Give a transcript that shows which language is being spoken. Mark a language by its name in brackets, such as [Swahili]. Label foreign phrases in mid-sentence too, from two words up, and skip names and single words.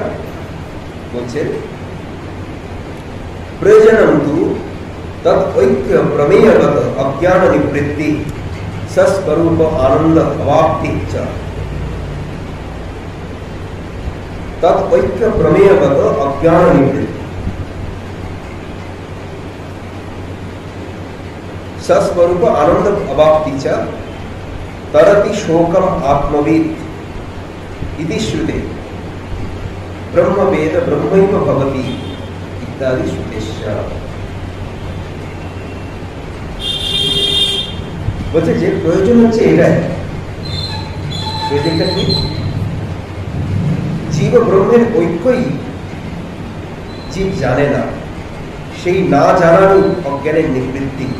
[Sanskrit] বলছে প্রয়োজনন্তু তৎ ঐক্য প্রমেয়গত অজ্ঞান নিবৃত্তি সস্বরূপ আনন্দ অবাপ্তি চ। তৎ ঐক্য প্রমেয়গত অজ্ঞান নিবৃত্তি সস্বরূপ আনন্দ অবাপ্তি চ तरति शोकम आत्मविद इति श्रुते ब्रह्मवेद ब्रह्मैव भवति इत्यादि श्रुतेश्च। [Bangla] বলছে যে প্রয়োজন হচ্ছে এটাই, প্রয়োজনটা কি? জীব ব্রহ্মের ঐক্যই জীব জানে না, সেই না জানারই অজ্ঞানের নিবৃত্তি।